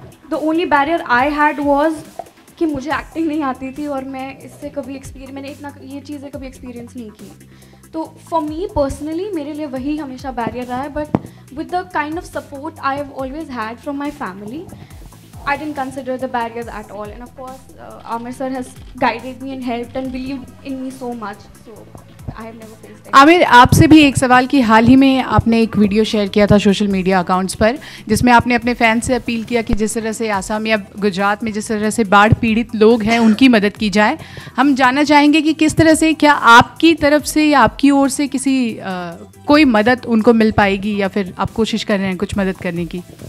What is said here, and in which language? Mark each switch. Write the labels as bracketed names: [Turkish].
[English] the only barrier I had was [Hindi] कि मुझे acting नहीं आती थी और मैं इससे कभी मैंने इतना ये चीज़ें कभी एक्सपीरियंस नहीं की। [English] तो for me personally [Hindi] मेरे लिए वही हमेशा बैरियर रहा है, [English] But with the kind of support I have always had from my family, I didn't consider the barriers at all. And of course, Amir sir has guided me and helped and believed in me so much. So I have never faced. [Hindi] Aamir, आपसे भी एक सवाल कि हाल ही में आपने एक video share किया था सोशल मीडिया अकाउंट्स पर, जिसमें आपने अपने फैन से अपील किया कि जिस तरह से आसाम या गुजरात में जिस तरह से बाढ़ पीड़ित लोग हैं उनकी मदद की जाए। हम जानना चाहेंगे कि किस तरह से, क्या आपकी तरफ से या आपकी ओर से किसी कोई मदद उनको मिल पाएगी, या फिर आप कोशिश कर रहे हैं कुछ मदद करने की?